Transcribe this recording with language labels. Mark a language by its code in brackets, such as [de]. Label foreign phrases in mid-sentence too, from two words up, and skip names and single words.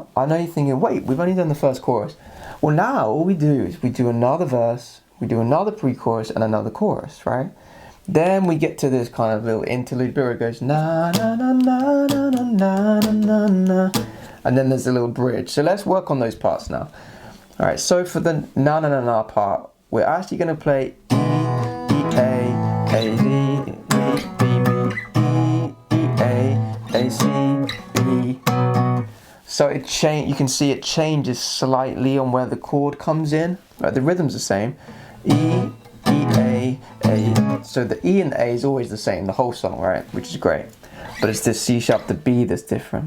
[en] I know you're thinking, wait, we've only done the first chorus. Well now, all we do is we do another verse, we do another pre-chorus and another chorus, right? Then we get to this kind of little interlude bit where it goes na na na na na na na na na, and then there's a little bridge. So let's work on those parts now. Alright, so for the na na na na part, we're actually going to play E, E, A, A, D, E, B, B, E, E, A, A, C, B. So it you can see it changes slightly on where the chord comes in. Right, the rhythm's the same. E, E, A, A. So the E and the A is always the same, the whole song, right? Which is great. But it's the C sharp, the B that's different.